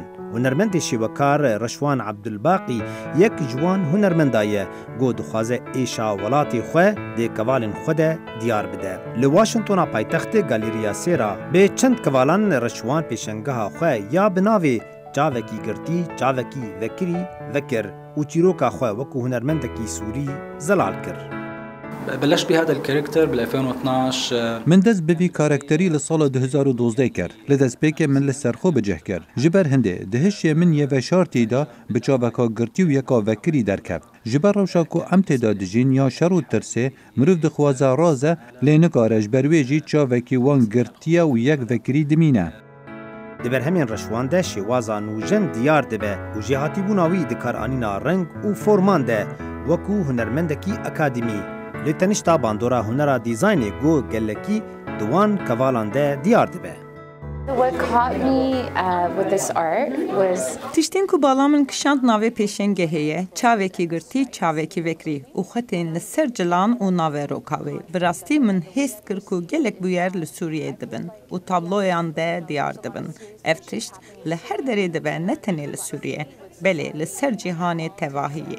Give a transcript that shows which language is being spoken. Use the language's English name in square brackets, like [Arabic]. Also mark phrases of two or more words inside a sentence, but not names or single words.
[Kurdish] هنرمندê şêwekar Reşwan Abdulbaqî yek ciwan hunermenda ye got dixwaze êşa welatê xwe dê kevalên xwe de diyar bide. Li Washingtona paytextê Galeriya Sêra bê çend kevalan Reşwan pêşengeha xwe ya bi navê çavekî girtî, çavekî vekirî vekir û çîroka xwe wekû hunermendekî Sûrî zelal kir. [Arabic] بلشت بهذا الكاركتر بال 2012 [Kurdish] من دەست بڤی کارکتەری لە ساڵە 2012 کرد لە دەستپێکێ من لە سەرخۆ بجێ کرد ji ber hindê di hişê min yê veşartî da bi çaveka girtî û yeka vekirî derket ji ber rewşa ku em têda dijîn ya şer û tirsê mirov dixwaze raze lê nikare ji ber wê jî çavekî wan girtiye û yek vekirî dimîne. Di berhemên Reşwan de şêwaza nûjen diyar dibe û jêhatîbûna wî di karanîna reng û forman de وەکو هونەرمەندێکی ئەکادمی لێ تەنیشتا باندۆرا هونەرا دیزاینێ گۆ گەلەکی دوان کەڤاڵان دە دیار دەبێ. [English] What caught me with this art was [Kurdish] Tiştên ku bala min kişand navê pêşengê heye, çavekî girtî, çavekî vekrî û xetên li ser cilan û navê rokavê. Bi rastî min hêst kir ku gelek bûyer li Sûriyê dibin û tabloyan de diyar dibin. Ev tişt li her derê dibe ne tenê li Sûriye, belê li ser cîhanê tevahiyê.